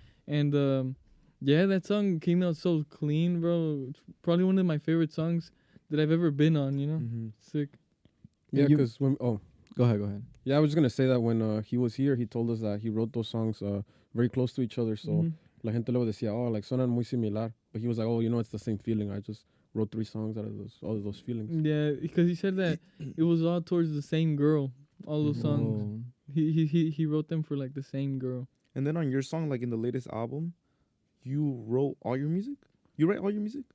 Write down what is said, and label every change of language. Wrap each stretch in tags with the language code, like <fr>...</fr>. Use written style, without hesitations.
<en>And yeah, that song came out so clean, bro. It's probably one of my favorite songs that I've ever been on. You know, Mm-hmm. sick. Yeah, you- because when Go ahead. yeah, I was just gonna say that when he was here, he told us that he wrote those songs very close to each other. So Mhm.</en> <es>la gente luego decía, oh, like suenan muy similar.</es> <en>But he was like, oh, it's the same feeling. I just wrote 3 songs out of all of those feelings. Yeah, because he said that it was all towards the same girl. All those songs. Oh. He wrote them for like the same girl. And then on your song, like in the latest album, you wrote all your music. You write all your music.</en>